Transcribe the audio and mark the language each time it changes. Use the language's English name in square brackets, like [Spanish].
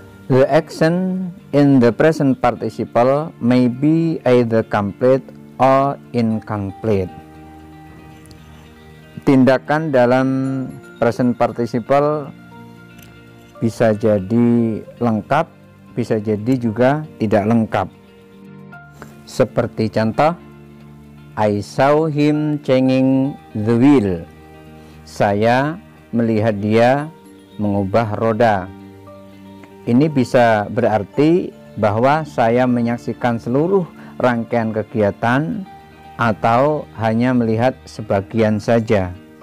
[English] The action in the present participle may be either complete or incomplete. [Indonesian] Tindakan dalam present participle bisa jadi lengkap, bisa jadi juga tidak lengkap. Seperti contoh, [English] I saw him changing the wheel. [Indonesian] Saya melihat dia mengubah roda. Ini bisa berarti bahwa saya menyaksikan seluruh rangkaian kegiatan atau hanya melihat sebagian saja.